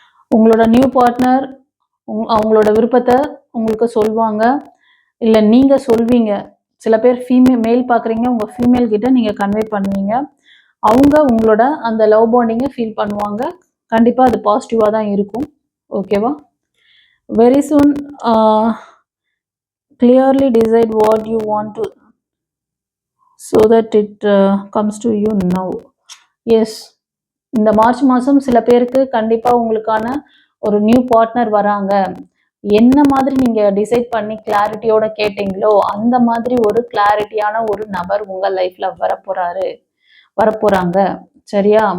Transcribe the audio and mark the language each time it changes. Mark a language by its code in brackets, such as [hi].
[ta] உங்களோட new partner அவங்களோட விருப்பத்தை உங்களுக்கு சொல்வாங்க, இல்லை நீங்கள் சொல்வீங்க. சில பேர் மேல் பார்க்குறீங்க, உங்கள் ஃபீமேல் கிட்ட நீங்கள் கன்வே பண்ணுவீங்க. அவங்க உங்களோட அந்த லவ் பாண்டிங்கை ஃபீல் பண்ணுவாங்க. கண்டிப்பாக அது பாசிட்டிவாக தான் இருக்கும். ஓகேவா? [en] Very soon clearly decide what you want to so that it comes to you now. [ta] Yes, இந்த மார்ச் மாதம் சில பேருக்கு கண்டிப்பாக உங்களுக்கான ஒரு நியூ பார்ட்னர் வராங்க. என்ன மாதிரி நீங்கள் டிசைட் பண்ணி கிளாரிட்டியோட கேட்டீங்களோ அந்த மாதிரி ஒரு கிளாரிட்டியான ஒரு நபர் உங்கள் லைஃப்பில் வரப்போகிறாங்க. சரியா?